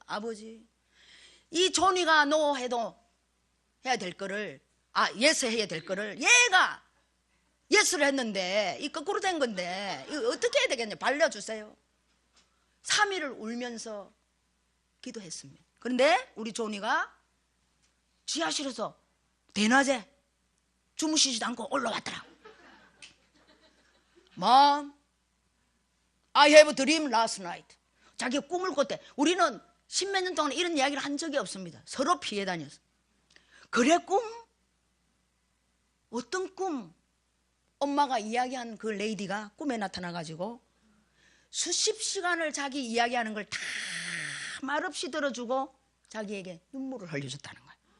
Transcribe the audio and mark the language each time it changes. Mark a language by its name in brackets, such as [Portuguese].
[Korean] 아버지 이 조니가 노 해도 해야 될 거를 예스 해야 될 거를 얘가 예스를 했는데 이 거꾸로 된 건데 이거 어떻게 해야 되겠냐. 발려주세요. 3일을 울면서 기도했습니다. 그런데 우리 조니가 지하실에서 대낮에 주무시지도 않고 올라왔더라. [English] Mom, I have a dream last night. [Korean] 자기가 꿈을 꿨대. 우리는 10몇 년 동안 이런 이야기를 한 적이 없습니다. 서로 피해 다녔어. 그래 꿈? 어떤 꿈? 엄마가 이야기한 그 레이디가 꿈에 나타나가지고 수십 시간을 자기 이야기하는 걸 다 말없이 들어주고 자기에게 눈물을 흘려줬다는 거예요.